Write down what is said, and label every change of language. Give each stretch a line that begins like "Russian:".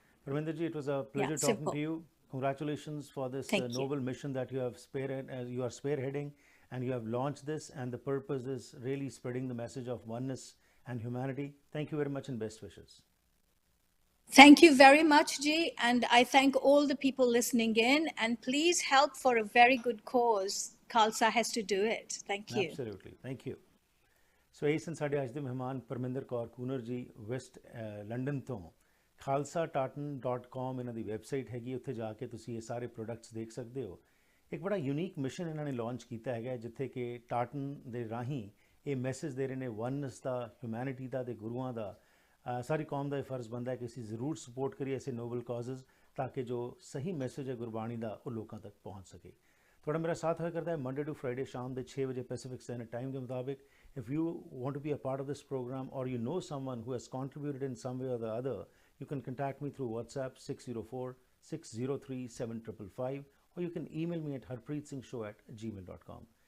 English: Parminder ji, it was a pleasure talking to you. Congratulations for this noble mission that you have you are spearheading, and you have launched this, and the purpose is really spreading the message of oneness and humanity. Thank you very much, and best wishes. Thank you very much, Ji, and I thank all the people listening in, and please help for a very good cause. Khalsa has to do it. Thank you. Absolutely. Thank you.
Punjabi: So ਇਹ ਸਨ ਸਾਡੇ ਅੱਜ ਦੇ ਮਹਿਮਾਨ ਪਰਮਿੰਦਰ ਕੌਰ ਕੂਨਰ ਜੀ, West London ਤੋਂ। khalsatartan.com ਇਹਨਾਂ ਦੀ website ਹੈਗੀ, ਉੱਥੇ ਜਾ ਕੇ ਤੁਸੀਂ ਇਹ ਸਾਰੇ ਪ੍ਰੋਡਕਟਸ ਦੇਖ ਸਕਦੇ ਹੋ। ਇੱਕ ਬੜਾ ਯੂਨੀਕ ਮਿਸ਼ਨ ਇਹਨਾਂ ਨੇ ਲਾਂਚ ਕੀਤਾ ਹੈਗਾ, ਜਿੱਥੇ ਕਿ ਟਾਰਟਨ ਦੇ ਰਾਹੀਂ ਇਹ ਮੈਸੇਜ ਦੇ ਰਹੇ ਨੇ ਵਨਨੈਸ ਦਾ, ਹਿਊਮੈਨਿਟੀ ਦਾ, ਤੇ ਗੁਰੂਆਂ ਦਾ। ਸਾਰੀ ਕੌਮ ਦਾ ਇਹ ਫਰਜ਼ ਬਣਦਾ ਹੈ ਕਿ ਅਸੀਂ ਜ਼ਰੂਰ ਸਪੋਰਟ ਕਰੀਏ ਐਸੇ ਨੋਬਲ ਕਾਜ਼ਜ਼, ਤਾਂ ਕਿ ਜੋ ਸਹੀ ਮੈਸੇਜ ਹੈ ਗੁਰਬਾਣੀ ਦਾ ਉਹ ਲੋਕਾਂ ਤੱਕ ਪਹੁੰਚ ਸਕੇ।
Hindi: थोड़ा मेरा साथ होया करता है मंडे टू फ्राइडे शाम के 6 बजे पैसिफिक स्टैंडर्ड टाइम के मुताबिक।
English: If you want to be a part of this programme or you know someone who has contributed in some way or the other, you can contact me through WhatsApp 604-603-7555 or you can email me at harpreetsingh@gmail.com।